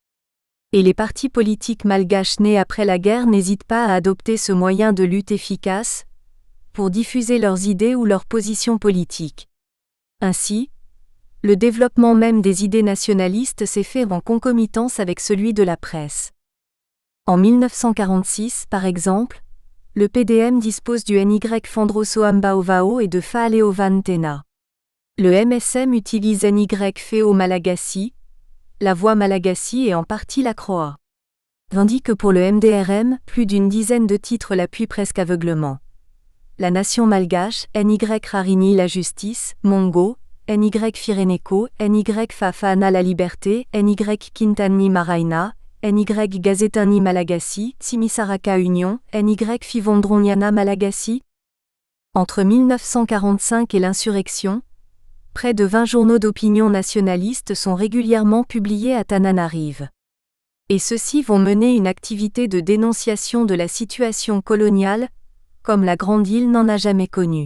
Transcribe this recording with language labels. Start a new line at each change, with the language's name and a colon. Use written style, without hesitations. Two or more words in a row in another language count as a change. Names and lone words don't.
French: Et les partis politiques malgaches nés après la guerre n'hésitent pas à adopter ce moyen de lutte efficace pour diffuser leurs idées ou leurs positions politiques. Ainsi, le développement même des idées nationalistes s'est fait en concomitance avec celui de la presse. En 1946, par exemple, le PDM dispose du NY Fandroso Ambaovao et de Faaleovan Tena. Le MSM utilise NY Feo Malagasy, la voix malagasy et en partie la croa. Tandis que pour le MDRM, plus d'une dizaine de titres l'appuient presque aveuglement. La nation malgache, NY Rarini la justice, Mongo, NY Fireneko, NY Fafana la liberté, NY Quintani Maraina, NY Gazetani Malagasy, Simisaraka Union, NY Fivondroniana Malagasy. Entre 1945 et l'insurrection, près de 20 journaux d'opinion nationalistes sont régulièrement publiés à Tananarive. Et ceux-ci vont mener une activité de dénonciation de la situation coloniale, comme la Grande Île n'en a jamais connue.